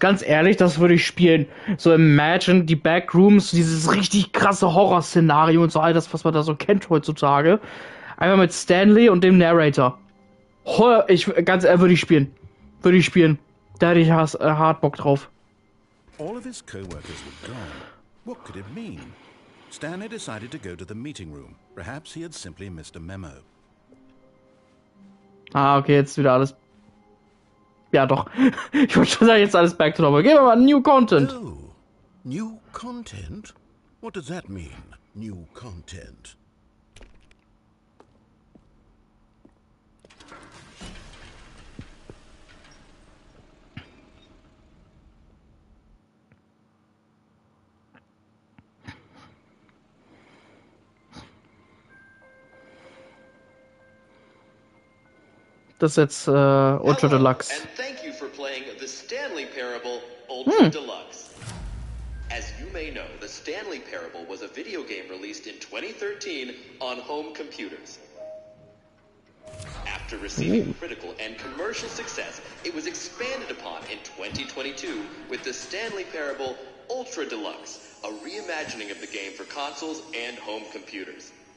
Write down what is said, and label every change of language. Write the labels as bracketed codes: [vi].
[de] Ganz ehrlich, das würde ich spielen. So Imagine, die Backrooms, dieses richtig krasse Horrorszenario und so all das, was man da so kennt heutzutage. Einfach mit Stanley und dem Narrator. Ganz ehrlich, würde ich spielen. Würde ich spielen. Da hätte ich hart Bock drauf. [en] All of his co-workers were gone. What could it mean? Stanley decided to go to the meeting room. Perhaps he had simply missed a memo. [de] Ah, okay, jetzt wieder alles. Ja, doch. Ich wollte schon sagen, jetzt alles [en] back to normal. [de] Gehen wir mal [en] New Content. Oh, new content? What does that mean, new content? [de] Das ist jetzt Ultra Deluxe. [en] And thank you for playing the Stanley Parable Ultra Deluxe. As you may know, the Stanley Parable was a video game released in 2013 on home computers. After receiving critical and commercial success, it was expanded upon in 2022 with the Stanley Parable Ultra Deluxe, a reimagining of the game for consoles and home computers.